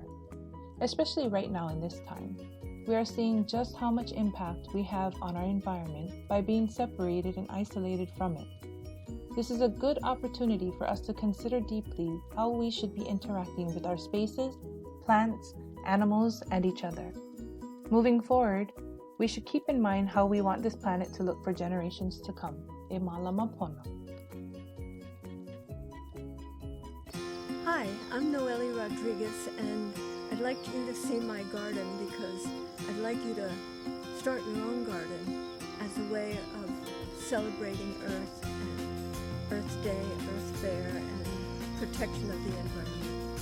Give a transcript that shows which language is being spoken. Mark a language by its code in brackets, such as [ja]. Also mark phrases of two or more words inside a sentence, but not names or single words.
[en] Especially right now in this time, we are seeing just how much impact we have on our environment by being separated and isolated from it. This is a good opportunity for us to consider deeply how we should be interacting with our spaces, plants, animals, and each other. Moving forward, we should keep in mind how we want this planet to look for generations to come. [haw] E malama pono. [en] Hi, I'm Noelle Rodriguez, and I'd like you to see my garden because I'd like you to start your own garden as a way of celebrating Earth and Earth Day, Earth Fair, and protection of the environment.